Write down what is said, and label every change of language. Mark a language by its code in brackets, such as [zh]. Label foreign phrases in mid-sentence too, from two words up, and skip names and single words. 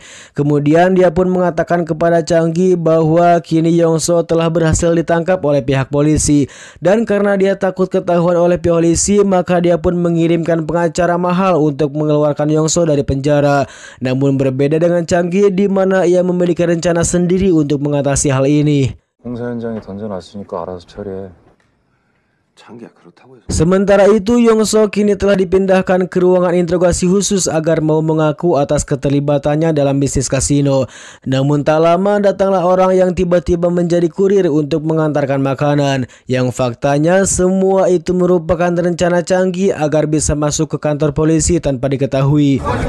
[id] Kemudian dia pun mengatakan kepada Changgi bahwa kini Yongso telah berhasil ditangkap oleh pihak polisi. Dan karena dia takut ketahuan oleh polisi, maka dia pun mengirimkan pengacara mahal untuk mengeluarkan Yongso dari penjara. Namun berbeda dengan Changgi, di mana ia memiliki rencana sendiri untuk mengatasi hal ini. [ko] 공사 현장에 던져놨으니까 알아서 처리해. [id] Sementara itu, Yongso kini telah dipindahkan ke ruangan interogasi khusus agar mau mengaku atas keterlibatannya dalam bisnis kasino. Namun tak lama datanglah orang yang tiba-tiba menjadi kurir untuk mengantarkan makanan, yang faktanya semua itu merupakan rencana Changgi agar bisa masuk ke kantor polisi tanpa diketahui.